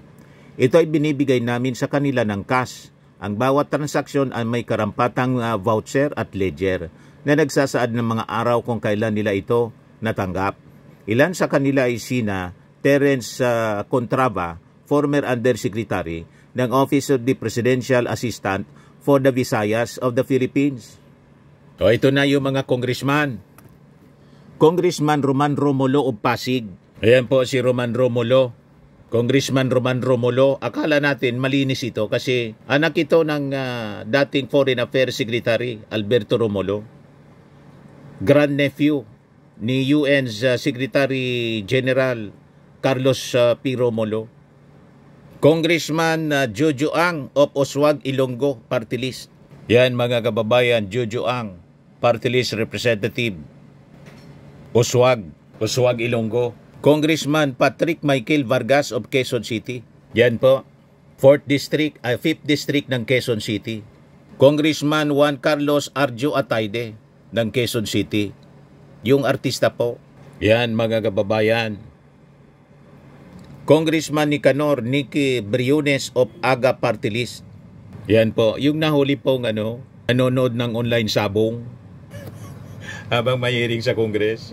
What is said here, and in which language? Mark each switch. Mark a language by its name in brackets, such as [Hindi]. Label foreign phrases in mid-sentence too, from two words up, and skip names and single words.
[Filipino] Ito ay binibigay namin sa kanila ng cash. Ang bawat transaksyon ay may karampatang voucher at ledger na nagsasaad ng mga araw kung kailan nila ito natanggap. Ilan sa kanila ay sina Terence Contrava, [English] former Undersecretary [Filipino] ng Office of the Presidential Assistant for the Visayas of the Philippines. So ito na yung mga congressman. Congressman Roman Romulo of Pasig. Ayan po si Roman Romulo. Congressman Roman Romulo, akala natin malinis ito kasi anak ito ng dating Foreign Affairs Secretary Alberto Romulo. Grandnephew ni UN's Secretary General Carlos P. Romulo. Congressman Jojo Ang of Oswag Ilonggo Party List. Yan mga kababayan, Jojo Ang, Party List Representative. Oswag Ilonggo. Congressman Patrick Michael Vargas of Quezon City. Yan po, 5th District ng Quezon City. Congressman Juan Carlos Arjo Atayde ng Quezon City. Yung artista po. Yan mga kababayan. Congressman Nicanor Nicky Briones of Aga Party List. Yan po, yung nahuli pong nanonood ng online sabong habang may hearing sa Congress.